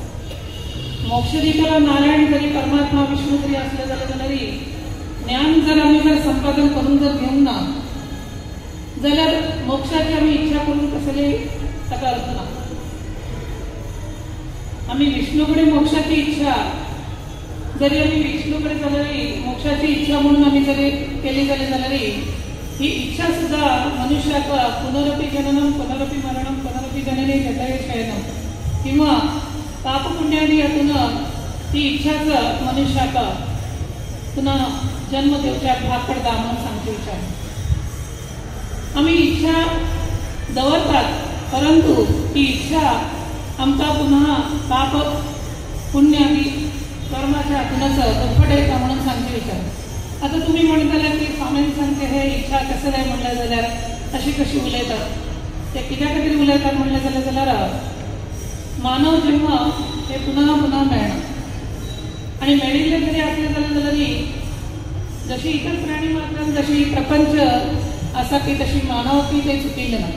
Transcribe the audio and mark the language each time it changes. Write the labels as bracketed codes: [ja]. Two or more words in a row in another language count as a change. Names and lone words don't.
[kok] मोक्ष दितालो नारायण जरी परमात्मा विष्णू जरी असले जाल्यार ज्ञान जर आमी संपादन करून जर घेवंक ना जाल्यार मोक्षाची आमी इच्छा करून कसली ताका अर्थ ना। आमी विष्णू कडेन मोक्षाची इच्छा जरी आमी विष्णू कडेन जाल्यार मोक्षाची इच्छा म्हणून आमी जरी केली जाल्यार ही इच्छा सुद्धा मनुष्याक [sa] पुनरपि जननम पुनरपि मरणम पुनरपि जननी जतये शयनम [kok] किंवा पाप पुण्यादी हातून ती इच्छाच मनुष्याक पुन्हा जन्म घेवच्याक भाग पडटा म्हणून सांगचे विचार। आमी इच्छा दवरतात परंतु ती इच्छा आमकां पुन्हा पाप पुण्यादी कर्माच्या हातूनच धडपड येता म्हणून सांगचे विचार। आता तुम्ही म्हणताले की स्वामींनी सांगते हे इच्छा कसं काय म्हणलं जाल्यार अशी कशी उलयतात, ते कित्या खातीर उलयतात म्हणलें जाल्यार मानव जन्म हे पुन्हा पुन्हा मेळना आणि मेळिल्ले जरी असले जाल्यार जशी इतर प्राणी मात्रांत जशी प्रपंच आसा की तशी मानव की ते चुकिल्ले ना।